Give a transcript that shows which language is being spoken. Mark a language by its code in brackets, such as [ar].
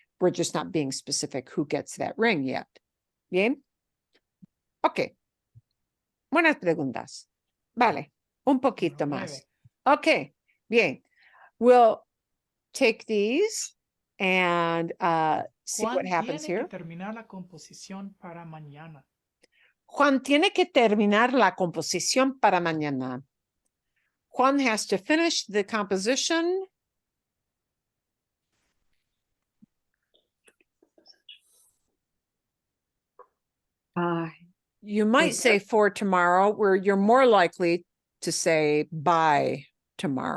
[en] We're just not being specific who gets that ring yet. [es] Bien? Okay. Buenas preguntas. Vale. Un poquito más. Okay. Bien. [en] We'll take these and see what happens here. [es] Juan tiene que terminar la composición para mañana. Juan tiene que terminar la composición para mañana. [en] Juan has to finish the composition. You might say for tomorrow, where you're more likely to say by tomorrow.